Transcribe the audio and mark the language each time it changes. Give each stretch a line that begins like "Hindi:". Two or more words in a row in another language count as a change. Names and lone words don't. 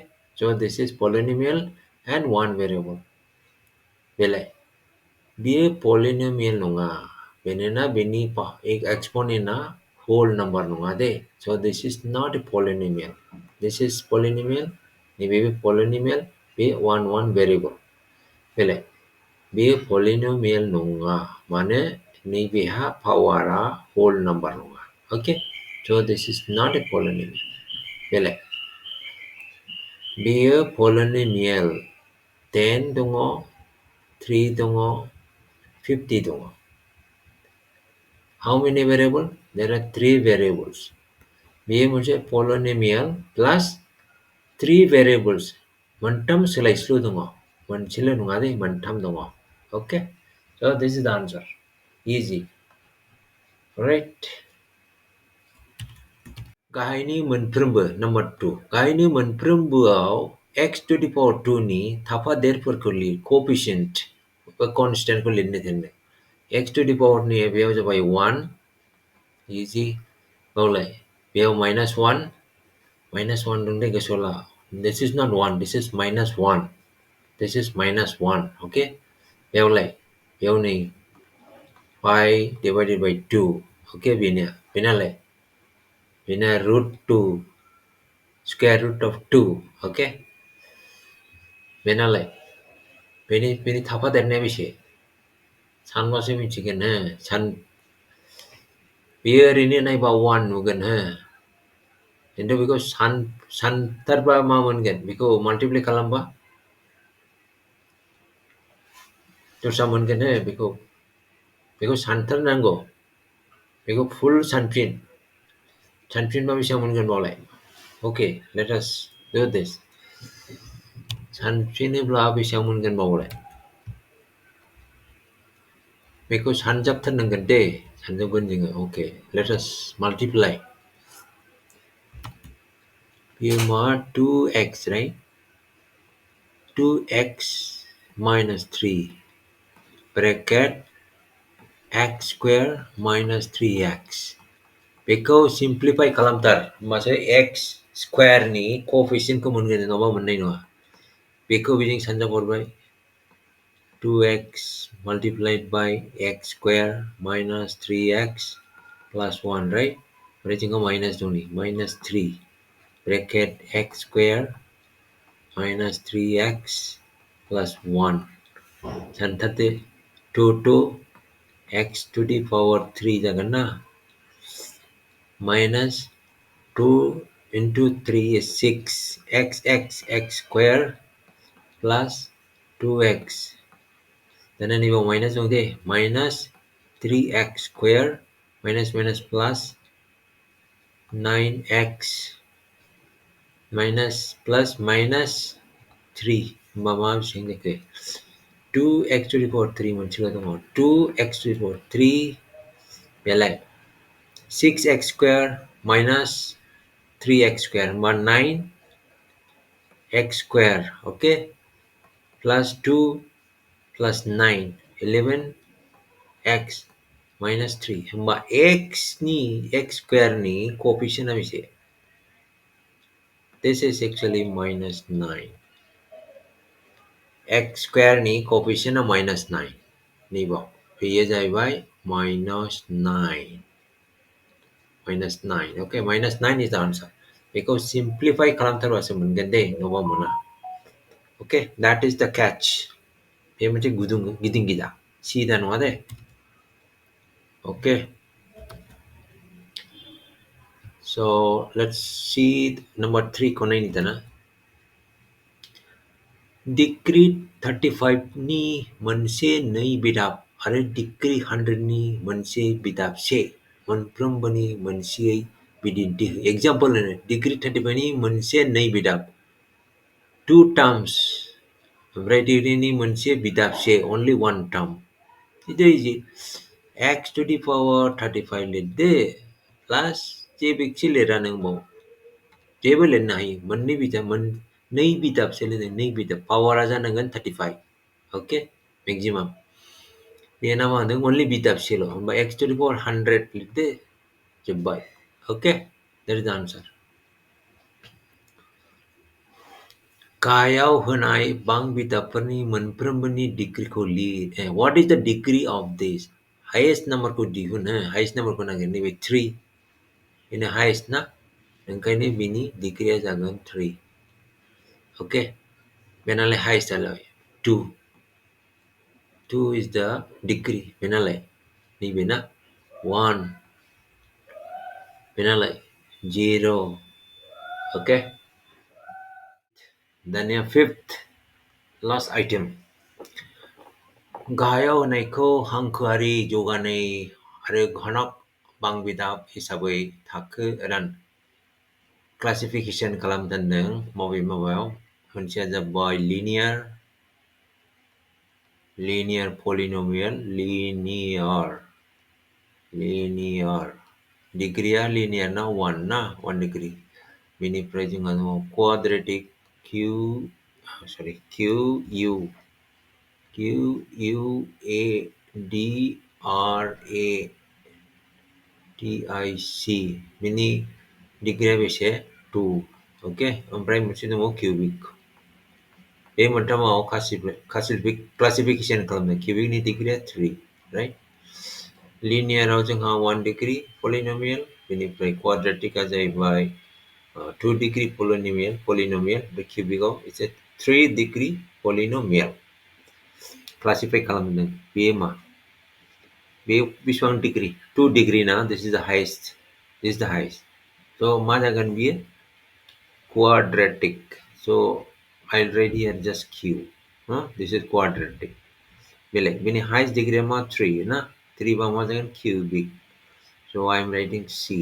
English: So this is polynomial and one variable.
Bodo: बेलाय. बेयो polynomial नङा. मानोना बेनि exponentआ whole number नङा दे.
English: So this is not a polynomial. This is polynomial. नैबेबो polynomial. बे one variable.
Bodo: बेलाय. बेयो polynomial नङा. मानो नैबेहा पावारआ whole number नङा. Okay.
English: So this is not a polynomial.
Bodo: बेलाय. बेयो polynomial. 10 दङ, 3 दङ, 50 दङ.
English: How many variables? There are 3 variables.
Bodo: बेयो मोनसे
English: polynomial plus 3 variables.
Bodo: मोनथाम सोलायस्लु दङ. मोनसेल' नङा दे, मोनथाम दङ.
English: Okay? So this is the answer. Easy. Alright.
Bodo: गाहायनि मोनफ्रोमबो number 2. गाहायनि मोनफ्रोमबोआव
English: x to the power 2
Bodo: नि थाफादेरफोरखौ लिर.
English: Coefficient constant
Bodo: को लिरनो थिनदों.
English: x to the power
Bodo: नि बेयाव जाबाय
English: 1.
Bodo: Easy. बावलाय. बेयाव -1. -1 दं दे गोसोआव ला.
English: This is not 1. This is -1. This is -1. Okay? बेयावलाय. बेयाव नै pi divided by 2. Okay?
Bodo: बेनालाय. बेना √2.
English: Square root of 2. Okay? बेनालाय.
Bodo: बेनि थाफादेरनाया बेसे? सानबासो मिथिगोन हो. बेयो ओरैनो नायबा 1 नुगोन हो. खिन्थु बेखौ सानथारबा मा मोनगोन? बेखौ माल्टिप्लाइ खालामबा दस्रा मोनगोन हो. बेखौ सानथारनांगौ. बेखौ फुल सानफिनबा बेसेबां मोनगोन बावलाय?
English: Okay, let us do this.
Bodo: सानफिनोब्ला बेसेबां मोनगोन बावलाय? बेखौ सानजाबथारनांगोन दे. सानजाबगोन जोङो.
English: Okay, let us multiply. बेयो मा? 2x, right? 2x minus 3 bracket x square minus 3x.
Bodo: बेखौ simplify खालामथार. होमबासो x square नि coefficientखौ मोनगोन. नङाबा मोननाय नङा. बेखौ बिदिनो सानजाबहरबाय.
English: 2x multiplied by x square minus 3x plus 1, right?
Bodo: ओमफ्राय जोंहा minus दं नै.
English: -3 bracket x square minus 3x plus 1. सानथारदो. 2 x to the power 3 जागोन ना. minus 2 into 3 is 6. x square plus 2x. Dan ini bawa minus dong deh. Minus 3x square minus plus 9x minus plus minus 3
Bodo: मा बेसेबां जाखो
English: 2x to the power 3
Bodo: मोनसेल' दङ
English: 2x to the power 3 बेलाय 6x square minus 3x square होमबा 9x square okay plus 2 plus 9 11x minus 3 होमबा x square ni coefficient बेसे this is actually minus 9 x square ni coefficient minus 9
Bodo: नैबाव बेयो जाहैबाय
English: minus 9 okay minus 9 is the answer
Bodo: बेखौ simplify खालामथारबासो मोनगोन दे नङाबा मोना
English: okay that is the catch
Bodo: बे मोनसे गुदुं गिदिं गिदा सिदा नङा दे
English: okay so let's see number 3
Bodo: खौ नायनि दाना डिग्री 35 नि मोनसे नै बिदाब आरो डिग्री 100 नि मोनसे बिदाब से मोनफ्रोमबोनि मोनसेयै बिदिन्थि हो एग्जांपल होनो डिग्री 35 नि मोनसे नै बिदाब
English: 2 terms
Bodo: ओमफ्राय डिग्रीनि मोनसे बिदाब से
English: only one term
Bodo: इदि x to the power 35 लिरदो प्लास जेबोखि लिरा नों बाव जेबो लिरनो हायो मोननै बिदाब नै बिदाबसो लिरदों नै बिदाब पावारा जानांगोन 35
English: okay maximum
Bodo: बेना मा होनदों only बिदाबसेल' होमबा
English: x to the power 100
Bodo: लिरदो जोब्बाय
English: okay that is the answer
Bodo: गाहायाव होनाय बां बिदाबफोरनि मोनफ्रोमबोनि डिग्रीखौ लिर
English: what is the degree of this highest
Bodo: नम्बरखौ दिहुन highest नम्बरखौ नागिर नैबे 3 बेनो highest ना ओंखायनो बिनि डिग्रीया जागोन 3 ओके बेनालाय highest आलाय 2
English: is the degree
Bodo: बेनालाय नैबेना 1 बेनालाय 0 ओके दानिया
English: fifth last item
Bodo: गाहायाव होनायखौ हांखोआरि जौगानाय आरो घनक बां बिदाब हिसाबै थाखो रान क्लासिफिकेशन खालामदों माबायाव मोनसेया जाबाय
English: linear polynomial linear
Bodo: डिग्रीया linear ना 1 ना 1 डिग्री बेनिफ्राय जोंहा दङ quadratic QUADRATIC बिनि डिग्रीया बेसे 2 ओके ओमफ्राय मोनसे दङ cubic बे मोनथामाव क्लासिफिकेशन खालामदों cubic नि डिग्रीया 3
English: right linear जोंहा 1 डिग्री polynomial बेनिफ्राय quadraticआ जाहैबाय 2 degree polynomial the cubic is a 3 degree polynomial classify खालामदों
Bodo: बेयो मा बे बेसेबां डिग्री
English: 2 degree ना this is the highest so
Bodo: मा जागोन बियो
English: quadratic so I'll write here just q this is quadratic
Bodo: बेलेग बेनि
English: highest degree
Bodo: मा 3 ना 3 बा मा जागोन
English: cubic so I'm writing c